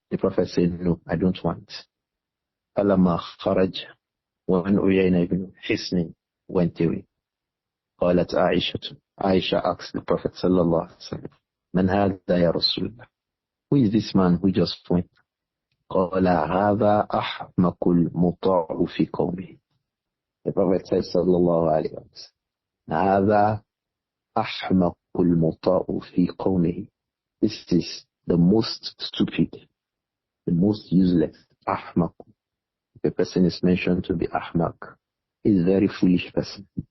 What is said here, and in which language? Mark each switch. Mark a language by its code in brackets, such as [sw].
[en] The Prophet said, no, I don't want. [ar] Falamma kharaj, [en] when Uyayna ibn Hisnin went away. [ar] قالت عائشة. [en] Aisha asked the Prophet sallallahu alaihi wasallam, [ar] "Man hadha ya Rasulullah?" [en] Who is this man who just went? [ar] قال هذا أحمق المطاع في قومه. [en] The Prophet said sallallahu alaihi wasallam, [ar] هذا أحمق المطاع في قومه. [en] This is the most stupid, the most useless. Ahmaq. If a person is mentioned to be ahmaq, he is a very foolish person.